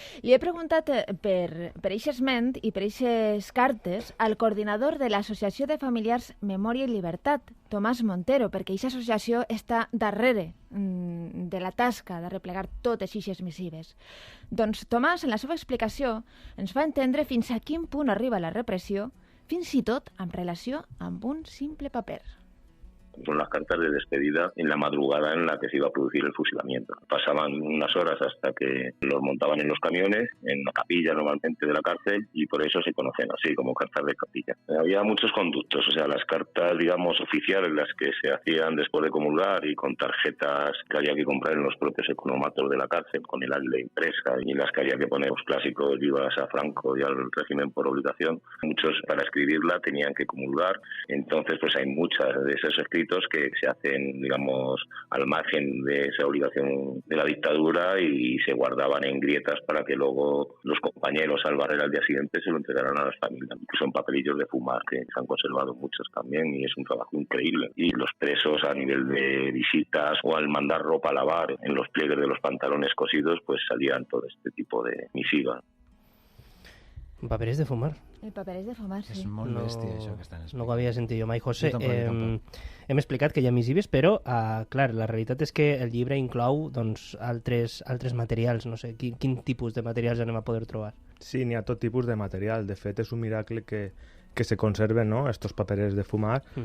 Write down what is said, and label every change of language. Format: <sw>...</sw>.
<ca>Li he preguntat per eixe esment i per eixes cartes al coordinador de l'Associació de Familiars Memòria i Llibertat, Tomàs Montero, perquè eixa associació està darrere de la tasca de replegar totes eixes missives. Doncs Tomàs, en la seva explicació, ens fa entendre fins a quin punt arriba la repressió, fins i tot en relació amb un simple paper.</ca> <es>Son las cartas de despedida en la madrugada en la que se iba a producir el fusilamiento. Pasaban unas horas hasta que los montaban en los camiones, en la capilla normalmente de la cárcel, y por eso se conocen así como cartas de capilla. Había muchos conductos, o sea, las cartas, digamos, oficiales, las que se hacían después de comulgar y con tarjetas que había que comprar en los propios economatos de la cárcel, con el águila impresa, y las que había que poner los clásicos vivas a Franco y al régimen por obligación. Muchos, para escribirla, tenían que comulgar. Entonces, pues hay muchas de esos escritos que se hacen, digamos, al margen de esa obligación de la dictadura y se guardaban en grietas para que luego los compañeros al barrer al día siguiente se lo entregaran a las familias. Incluso en papelillos de fumar, que se han conservado muchos también, y es un trabajo increíble. Y los presos, a nivel de visitas o al mandar ropa a lavar en los pliegues de los pantalones cosidos, pues salían todo este tipo de misivas. Papeles de fumar. Papeles de fumar, sí.</es> <ca>És molt bèstia, això que estan explicant. No ho havia sentit jo mai, José. Jo tampoc. Hem explicat que hi ha missives, però, clar, la realitat és que el llibre inclou altres materials. No sé, quin tipus de materials anem a poder trobar? Sí, n'hi ha tot tipus de material. De fet, és un miracle que se conserven, no?,</ca> <es>estos papeles de fumar.</es>